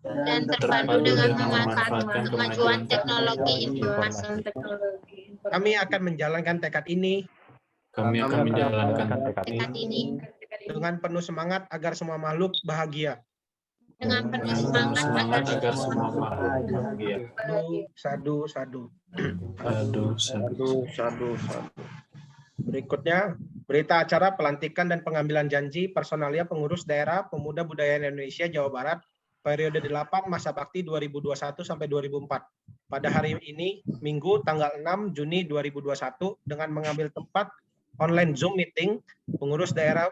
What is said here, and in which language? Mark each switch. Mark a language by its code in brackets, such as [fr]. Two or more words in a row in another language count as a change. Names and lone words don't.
[id] dan terpadu dengan memanfaatkan kemajuan teknologi informasi. Kami akan menjalankan tekad ini Kami akan menjalankan Tekad ini dengan penuh semangat agar semua makhluk bahagia. dengan penuh semangat agar semua makhluk bahagia. [pi] Sadu, sadu. [id] Aduh, [pi] Sadu, sadu, sadu. [id] Berikutnya, berita acara pelantikan dan pengambilan janji personalia pengurus daerah Pemuda Budaya Indonesia Jawa Barat periode 8 masa bakti 2021 sampai 2004. Pada hari ini, Minggu tanggal 6 Juni 2021 dengan mengambil tempat online Zoom meeting pengurus daerah